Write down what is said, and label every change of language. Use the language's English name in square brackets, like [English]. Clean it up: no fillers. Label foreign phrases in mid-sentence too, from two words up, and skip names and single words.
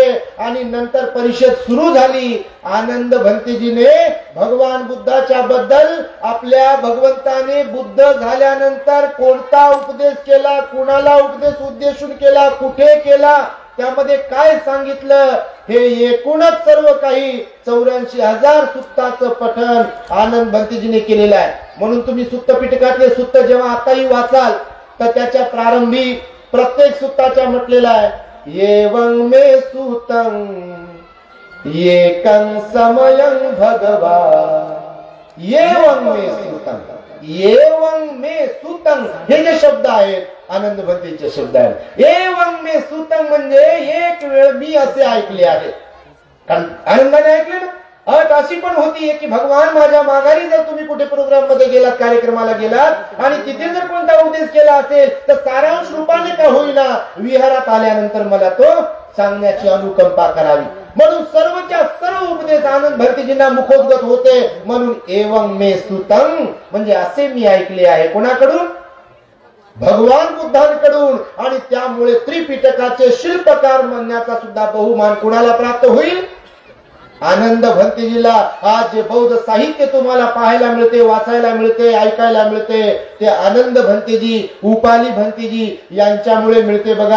[Marathi] आणि नंतर परिषद सुरू झाली. आनंद भंतेजीने भगवान बुद्धाच्या बद्दल, आपल्या भगवंताने बुद्ध झाल्यानंतर कोणता उपदेश केला, कुणाला उपदेश उद्देशून केला, कुठे केला, त्यामध्ये काय सांगितलं, हे एकूणच सर्व काही 84,000 सुत्ताचं पठण आनंद भंतेजीने केलेलं आहे. म्हणून तुम्ही सुत्त पिटकातले सुत्त जेव्हा आताही वाचाल तर त्याच्या प्रारंभी प्रत्येक सुत्ताच्या म्हटलेलं आहे [Pali] एवं मे सुतं एकं समयं भगवा. एवं मे सुतं, एवं मे सुतं [Marathi] हे जे शब्द आहेत आनंद भंतेचे शब्द आहेत. [Pali] एवं मे सुतं [Marathi] म्हणजे एक वेळ मी असे ऐकले आहे. कारण आनंदाने ऐकले ना. अट अशी पण होती की भगवान माझ्या माघारी जर तुम्ही कुठे प्रोग्राम मध्ये गेलात, कार्यक्रमाला गेलात आणि तिथे जर कोणता उपदेश केला असेल तर सारांश रूपाने का होईना विहारात आल्यानंतर मला तो सांगण्याची अनुकंपा करावी. म्हणून सर्वच्या सर्व उपदेश आनंद भंतेजींना मुखोद्गत होते. म्हणून [Pali] एवं मे सुतं [Marathi] म्हणजे असे मी ऐकले आहे. कोणाकडून? भगवान बुद्धांकडून. आणि त्यामुळे त्रिपिटकाचे शिल्पकार म्हणण्याचा सुद्धा बहुमान कुणाला प्राप्त होईल? आनंद भंतेजीला. आज जे बौद्ध साहित्य तुम्हाला पाहायला मिळते, वाचायला मिळते, ऐकायला मिळते ते आनंद भंतेजी, उपाली भंतेजी यांच्यामुळे मिळते बघा.